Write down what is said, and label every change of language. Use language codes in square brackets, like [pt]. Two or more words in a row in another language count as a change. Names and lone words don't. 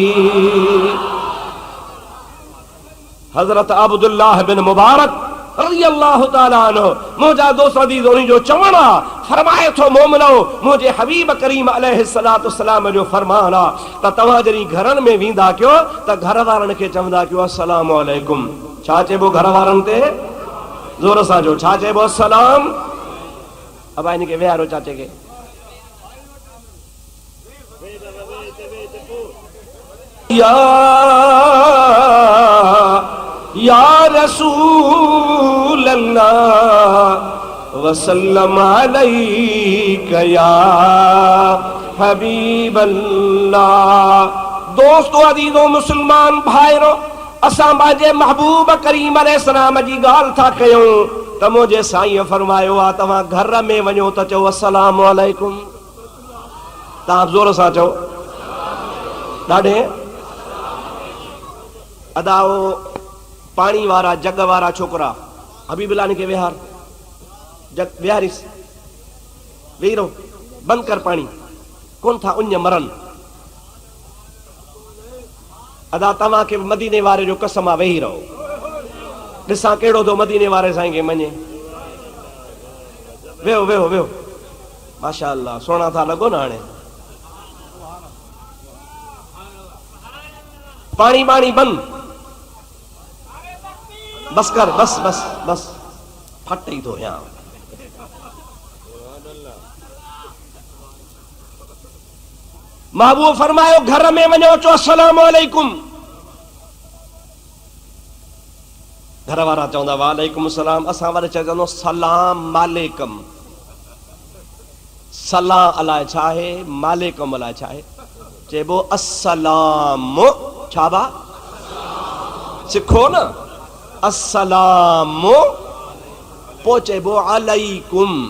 [sd] हज़रत अब्दुल्लाह बिन मुबारक [ar] رضي الله تعالى عنه, [sd] मुंहिंजा दोस्त अज़ीज़, उन्हीं जो चवण आहे, फरमाए थो मोमिनो, मुंहिंजे हबीब करीम [ar] عليه الصلاة والسلام [sd] जो फरमान आहे त तव्हां जॾहिं घरनि में वेंदा कयो त घर वारनि खे चवंदा कयो [ar] السلام عليكم. [sd] छा चइबो घर वारनि ते? ज़ोर सां जो छा चइबो? अस्सलाम। अब इन खे विहारो चाचे खे। [ar] يا رسول الله وسلم عليك يا حبيب الله. [sd] दोस्तों अज़ीज़ो मुसलमान भाइरो, असां पंहिंजे महबूब करीम अलैहिस्सलाम जी ॻाल्हि था कयूं त मुंहिंजे साईं फरमायो आहे तव्हां घर में वञो त चओ [ar] السلام عليكم. [sd] तव्हां ज़ोर सां चओ। ॾाढे अदाओ पानी वारा जग वारा छोकरा हबीबुल्लाह खे विहार, जग विहारिस, वेही रहो, बंद कर पानी, कोन था उञ मरन। अदा तव्हां खे मदीने वारे जो कसम आहे, वेही रहो, ॾिसां कहिड़ो थो मदीने वारे साईं खे मञे। वेहो वेहो वेहो, माशा अल्लाह, सोना था लॻो न। हाणे पानी बाणी बंद, बस कर, बस बस बस, [ur] پھٹ ہی تو یہاں. [sd] महबूब फरमायो घर में वञो चो [ar] السلام عليكم. [sd] घर वारा चवंदा [ar] وعليكم سلام, [sd] असां वारे चवंदो सलाम मालेकम। सलाम अलाए छा आहे, मालेकम अलाए छा आहे। चइबो अस्सलाम, छा बा सिखो न, अस्सलाम पो चइबो अलैकुम।